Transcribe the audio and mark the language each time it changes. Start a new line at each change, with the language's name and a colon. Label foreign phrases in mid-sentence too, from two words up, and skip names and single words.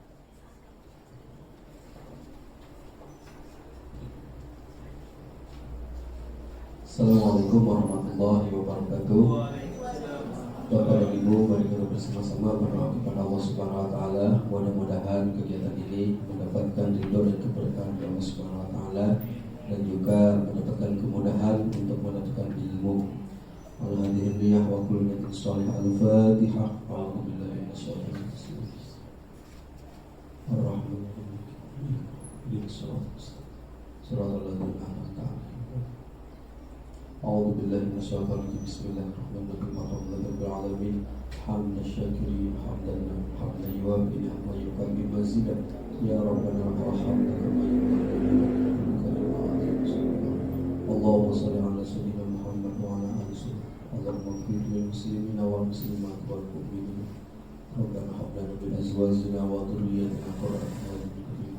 Arabic: السلام عليكم ورحمة الله وبركاته.
Indonesian: Bapak dan Ibu, mari kita bersama-sama berdoa kepada Allah
Arabic: سبحانه وتعالى.
Indonesian: Mudah-mudahan kegiatan ini mendapatkan ridho dan keberkahan dari Allah
Arabic: سبحانه وتعالى
Indonesian: dan juga mendapatkan kemudahan untuk mendapatkan ilmu.
Arabic: الحمد لله وكل نية صالحة. Al-Fatihah. أعوذ بالله من الشيطان الرجيم. الرحمن الرحيم. صراط الذين أنعمت عليهم. أعوذ بالله من الشيطان الرجيم بسم الله الرحمن الرحيم. الحمد لله رب العالمين. حمدا شاكرين حمدا يوافي نعمه ويكافئ مزيده. يا ربنا وارحمنا كما اللهم صل على سيدنا محمد وعلى آل سيدنا. اللهم اغفر للمسلمين والمسلمات والمؤمنين. ربنا هب لنا من أزواجنا وذرياتنا قرة أعين.